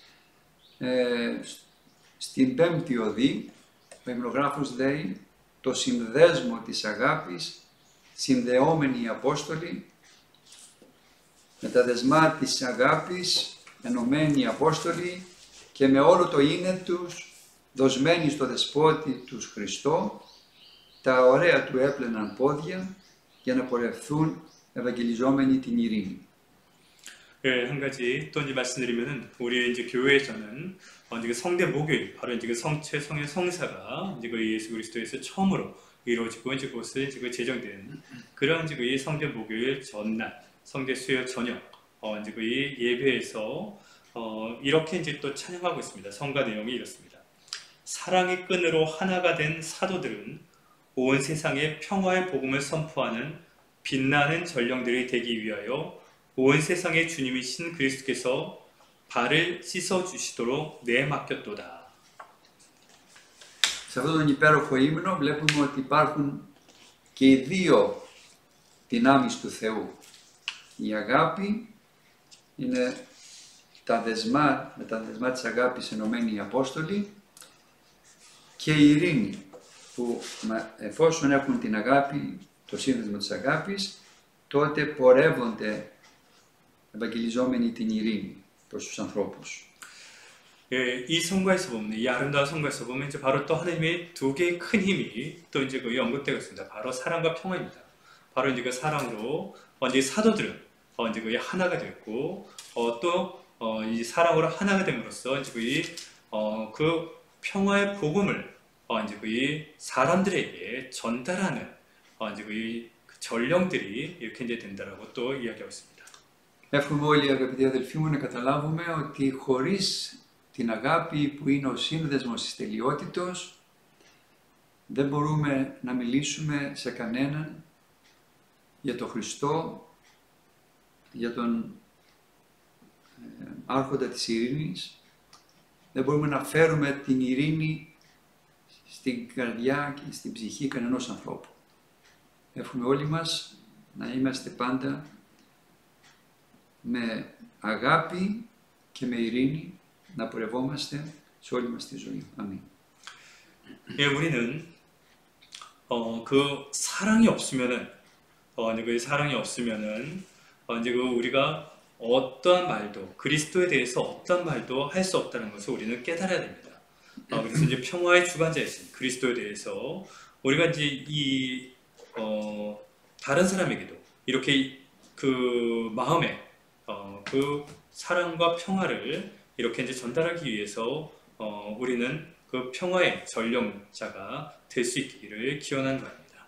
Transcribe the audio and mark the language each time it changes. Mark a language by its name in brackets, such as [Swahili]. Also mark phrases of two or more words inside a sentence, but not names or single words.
[Greek] στην πέμπτη οδή, ο υμνογράφος λέει το συνδέσμο της αγάπης, συνδεόμενοι οι Απόστολοι, με τα δεσμά της αγάπης, ενωμένοι οι Απόστολοι και με όλο το είναι τους, δοσμένοι στο Δεσπότη τους Χριστό, τα ωραία του έπλαιναν πόδια για να πορευθούν ευαγγελιζόμενοι την ειρήνη. [Korean] 한 가지 또 이제 말씀드리면은 우리 이제 교회에서는 이제 성대 목요일 바로 이제 성체 성의 성사가 이제 예수 그리스도에서 처음으로 이루어지고 이제 그것을 이제 제정된 그런 이제 성대 목요일 전날 성대 수요 저녁 이제 예배에서 이렇게 이제 또 찬양하고 있습니다. 성가 내용이 이렇습니다. 사랑의 끈으로 하나가 된 사도들은 온 세상에 평화의 복음을 선포하는 빛나는 전령들이 되기 위하여 온 세상의 주님이신 그리스도께서 발을 씻어 주시도록 내맡겼도다. [Greek] Σε αυτόν τον υπέροχο ύμνο βλέπουμε ότι υπάρχουν και οι δύο δυνάμεις του Θεού. Η αγάπη είναι με τα δεσμά της αγάπης ενωμένοι οι Απόστολοι και η ειρήνη που εφόσον έχουν την αγάπη, το σύνδεσμο της αγάπης, τότε πορεύονται ευαγγελιζόμενοι την ειρήνη προς τους ανθρώπους. [Korean] 이 성과에서 보면, 이 아름다운 성과에서 보면 이제 바로 또 하나님의 두 개의 큰 힘이 또 이제 언급되고 있습니다. 바로 사랑과 평화입니다. 바로 이제 그 사랑으로 이제 사도들은 이제 하나가 됐고 또 이 사랑으로 하나가 됨으로써 이제 그 평화의 복음을 이제 사람들에게 전달하는 이제 그 전령들이 이렇게 이제 된다라고 또 이야기하고 있습니다. [Greek] Εύχομαι όλοι αγαπητοί αδελφοί μου να καταλάβουμε ότι χωρίς την αγάπη που είναι ο σύνδεσμος της τελειότητος δεν μπορούμε να μιλήσουμε σε κανέναν για τον Χριστό, για τον άρχοντα της ειρήνης Δεν μπορούμε να φέρουμε την ειρήνη στην καρδιά και στην ψυχή κανενός ανθρώπου. Εύχομαι όλοι μας να είμαστε πάντα με αγάπη και με ειρήνη να πορευόμαστε σε όλη μας τη ζωή. [Korean] 아멘. 예, 우리는 그 사랑이 없으면은 이제 그 사랑이 없으면은 이제 그 우리가 어떠한 말도 그리스도에 대해서 어떠한 말도 할 수 없다는 것을 우리는 깨달아야 됩니다. 그래서 이제 평화의 주관자이신 그리스도에 대해서 우리가 이제 이 다른 사람에게도 이렇게 그 마음에 그 사랑과 평화를 이렇게 이제 전달하기 위해서 우리는 그 평화의 전령자가 될 수 있기를 기원하는 바입니다.